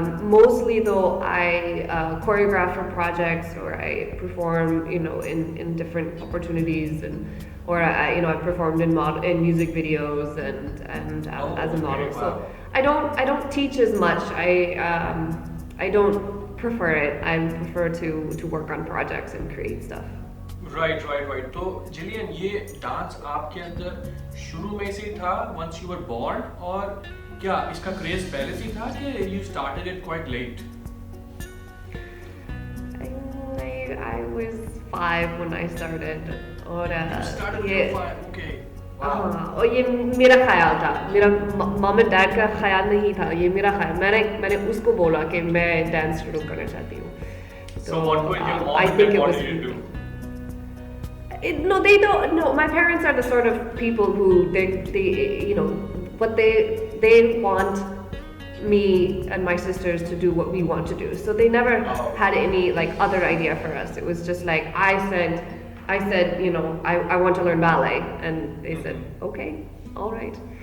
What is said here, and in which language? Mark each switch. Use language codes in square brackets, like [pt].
[en] Mostly though, I choreograph for projects, or I perform, in different opportunities, or I've performed in music videos and as a model. Wow. So I don't teach as much. I don't prefer it. I prefer to work on projects and create stuff. Right. [hi] तो Gillian, ये dance आपके अंदर शुरू में से था, [en] once you were born, [hi] और क्या इसका क्रेज पहले से था कि [en] you started it quite late? I was 5 when I started. और You started when you were 5, okay. Wow. [hi] और ये मेरा ख्याल था, मेरा [en] mom and dad [hi] का ख्याल नहीं था, ये मेरा ख्याल. मैंने उसको बोला कि मैं डांस शुरू करना चाहती हूँ. [en] So what were your mom and dad wanted you to do? No, they don't. No, my parents are the sort of people who they what they want me and my sisters to do what we want to do. So they never had any like other idea for us. It was just like I said, I want to learn ballet, and they said, okay, all right.